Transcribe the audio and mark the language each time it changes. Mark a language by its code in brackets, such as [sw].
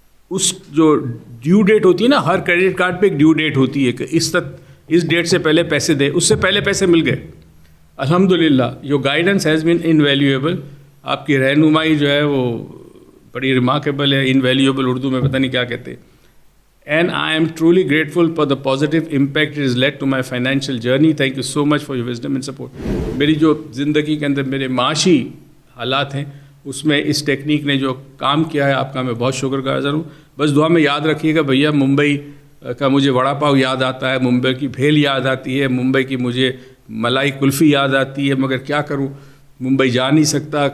[ur] اس جو due date ہوتی ہے نا, ہر کریڈٹ کارڈ پہ ایک ڈیو ڈیٹ ہوتی ہے کہ اس ڈیٹ سے پہلے پیسے دے, اس سے پہلے پیسے مل گئے. الحمدللہ. [en] Your guidance has been invaluable. [ur] آپ کی رہنمائی جو ہے وہ بڑی ریمارکیبل ہے, انویلیوبل اردو میں پتہ نہیں کیا کہتے ہیں. [en] And I am truly grateful for the positive impact it has led to my financial journey. Thank you so much for your wisdom and support. [ur] میری جو زندگی کے اندر میرے معاشی حالات ہیں اس میں اس ٹیکنیک نے جو کام کیا ہے آپ کا میں بہت شکر گزار ہوں. بس دعا میں یاد رکھیے گا بھیا, ممبئی کا مجھے وڑا پاؤ یاد آتا ہے, ممبئی کی بھیل یاد آتی ہے, ممبئی کی مجھے ملائی کلفی یاد آتی ہے, مگر کیا کروں ممبئی جا نہیں سکتا.